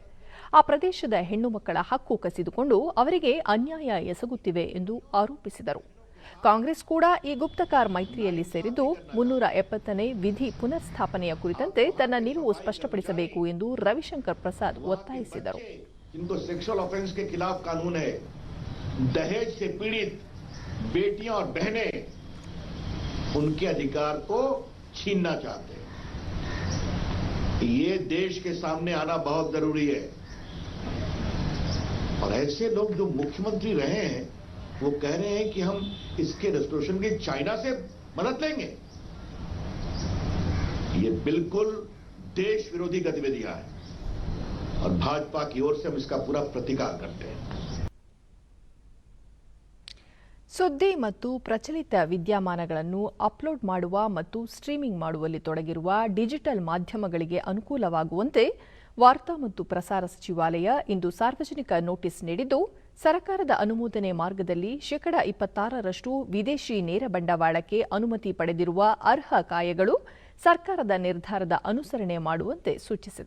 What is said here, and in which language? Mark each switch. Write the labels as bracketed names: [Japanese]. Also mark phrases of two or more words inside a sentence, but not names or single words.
[Kannada] ಆ ಪ್ರದೇಶದ ಹೆಣ್ಣು ಮಕ್ಕಳ ಹಕ್ಕು ಕಸಿದುಕೊಂಡು ಅವರಿಗೆ ಅನ್ಯಾಯ ಎಸಗುತ್ತಿವೆ ಎಂದು ಆರೋಪಿಸಿದರು. ಕಾಂಗ್ರೆಸ್ ಕೂಡ ಈ ಗುಪ್ತಕಾರ್ ಮೈತ್ರಿಯಲ್ಲಿ ಸೇರಿದ್ದು, 370ನೇ ವಿಧಿ ಪುನರ್ ಸ್ಥಾಪನೆಯ ಕುರಿತಂತೆ ತನ್ನ ನಿಲುವು ಸ್ಪಷ್ಟಪಡಿಸಬೇಕು ಎಂದು ರವಿಶಂಕರ್ ಪ್ರಸಾದ್ ಒತ್ತಾಯಿಸಿದರು. [Hindi] इनको [English] sexual offense [Hindi] के खिलाफ कानून है, दहेज से पीड़ित बेटियां और बहनें उनके अधिकार को छीनना चाहते हैं. ये देश के सामने आना बहुत जरूरी है. और ऐसे लोग जो मुख्यमंत्री रहे हैं वो कह रहे हैं कि हम इसके रेस्टोरेशन की चाइना से मदद लेंगे. ये बिल्कुल देश विरोधी गतिविधियां हैं और भाजपा की ओर से हम इसका पूरा प्रतिकार करते हैं. [Kannada] ಸುದ್ದಿ ಮತ್ತು ಪ್ರಚಲಿತ ವಿದ್ಯಮಾನಗಳನ್ನು ಅಪ್ಲೋಡ್ ಮಾಡುವ ಮತ್ತು ಸ್ಟ್ರೀಮಿಂಗ್ ಮಾಡುವಲ್ಲಿ ತೊಡಗಿರುವ ಡಿಜಿಟಲ್ ಮಾಧ್ಯಮಗಳಿಗೆ ಅನುಕೂಲವಾಗುವಂತೆ ವಾರ್ತಾ ಮತ್ತು ಪ್ರಸಾರ ಸಚಿವಾಲಯ ಇಂದು ಸಾರ್ವಜನಿಕ ನೋಟಿಸ್ ನೀಡಿದ್ದು, ಸರ್ಕಾರದ ಅನುಮೋದನೆ ಮಾರ್ಗದಲ್ಲಿ 26% ವಿದೇಶಿ ನೇರ ಬಂಡವಾಳಕ್ಕೆ ಅನುಮತಿ ಪಡೆದಿರುವ ಅರ್ಹ ಕಾಯಗಳು ಸರ್ಕಾರದ ನಿರ್ಧಾರದ ಅನುಸರಣೆ ಮಾಡುವಂತೆ ಸೂಚಿಸಿದೆ.